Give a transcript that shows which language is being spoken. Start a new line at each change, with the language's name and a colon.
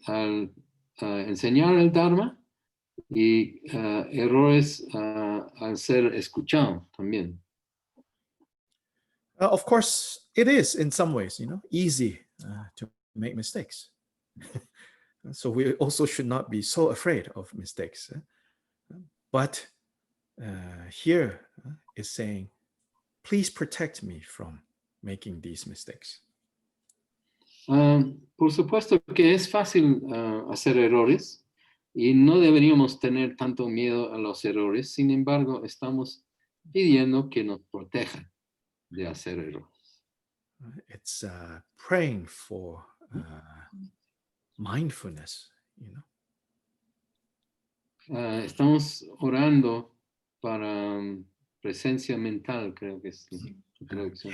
Spanish: al enseñar el Dharma y errores al ser escuchado también.
English: Of course, it is in some ways, easy to make mistakes. So we also should not be so afraid of mistakes. But here is saying, please protect me from making these mistakes.
Spanish: Por supuesto que es fácil hacer errores y no deberíamos tener tanto miedo a los errores. Sin embargo, estamos pidiendo que nos protejan de hacer errores.
English: It's praying for mindfulness,
Spanish: Estamos orando para presencia mental, creo que es la traducción.